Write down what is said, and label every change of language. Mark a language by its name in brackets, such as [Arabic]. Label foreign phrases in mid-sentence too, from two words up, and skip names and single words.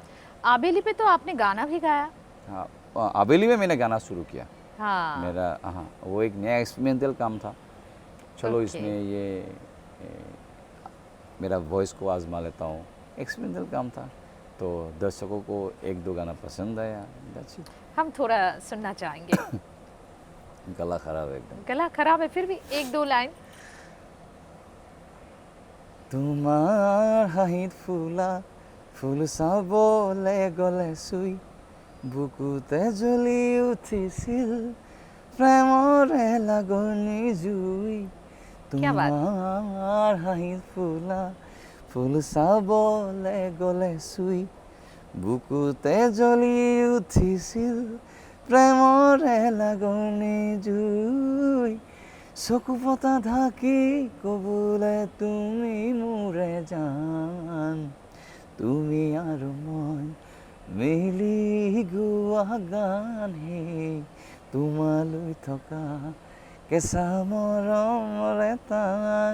[Hindi] आबेली पे तो आपने गाना भी गाया। हाँ, आबेली में मैंने गाना शुरू किया। हाँ। मेरा हाँ, वो एक नया एक्सपेरिमेंटल काम था। चलो [English] Okay. [Hindi] इसमें ये मेरा वॉइस को आजमा लेता हूँ। एक्सपेरिमेंटल काम था, तो दर्शकों को एक दो गाना पसंद आया, [English] that's it। [Hindi] हम थोड़ा सुनना चाहेंगे। गला खराब है एकदम। गला खराब है, फिर भी एक दो लाइन। [Assamese] তোমাৰ হাঁহিত ফুলা ফুল চাবলে গ'লে চুই বুকুতে জ্বলি উঠিছিল প্ৰেমৰে লাগনি জুই। [Hindi] क्या बात। [Assamese] তোমাৰ হাঁহিত ফুলা ফুল চাবলে গ'লে চুই বুকুতে জ্বলি উঠিছিল প্ৰেমৰে লাগনি জুই। চকু পতা ঢাকি কবলে তুমি মোৰে জান, তুমি আৰু মই মিলি গোৱা গান হে তোমালৈ থকা কেঁচা মৰমৰে টান।